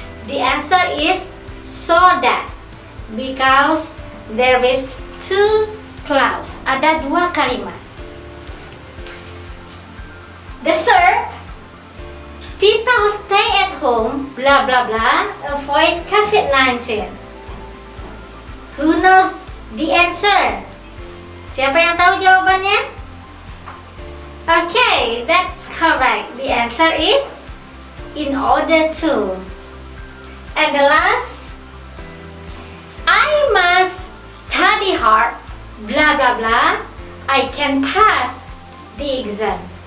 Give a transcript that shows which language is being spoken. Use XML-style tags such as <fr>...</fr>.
<en>The answer is so that, because there is two clause,</en> <id>ada dua kalimat.</id> <en>The third, people stay at home, blah blah blah, avoid COVID-19. Who knows the answer?</en> <id>Siapa yang tahu jawabannya?</id> <en>Okay, that's correct. The answer is in order to. And the last, I must study hard, blah blah blah, I can pass the exam.</en>